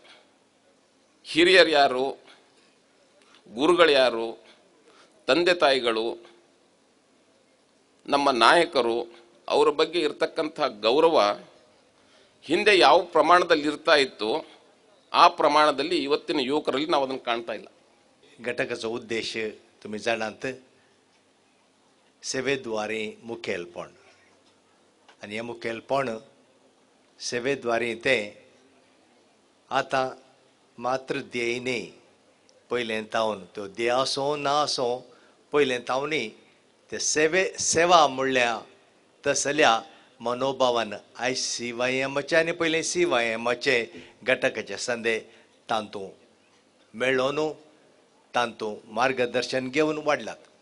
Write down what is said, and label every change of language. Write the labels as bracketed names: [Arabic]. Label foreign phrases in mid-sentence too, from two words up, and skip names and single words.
[Kannada] ಹಿರಿಯರು ಯಾರು, ಗುರುಗಳು ಯಾರು, ತಂದೆ ತಾಯಿಗಳು, ನಮ್ಮ ನಾಯಕರು, ಅವರ ಬಗ್ಗೆ ಇರತಕ್ಕಂಥ ಗೌರವ ಹಿಂದೆ ಯಾವ ಪ್ರಮಾಣದಲ್ಲಿ ಇರ್ತಾ ಇತ್ತು ಆ ಪ್ರಮಾಣದಲ್ಲಿ ಇವತ್ತಿನ ಯುವಕರಲ್ಲಿ ನಾವು ಅದನ್ನು ಕಾಣ್ತಾ ಇಲ್ಲ. [Konkani] घटकाचा उद्देश तुम्ही जाणात सेवेद्वारे मुखेलपण आणि हे मुखेलपण सेवेद्वारे ते आता मात्र ध्येयने पयलें तावन तो ध्येय असो ना असो पयलें तावनी ते सेवा म्हणल्या तसल्या मनोभावान आयज CYMचे आनी पयलें CYMचे घटकाचे संदे तांतू मेळ्ळो न्हू, तांतू मार्गदर्शन घेवन वाडलात.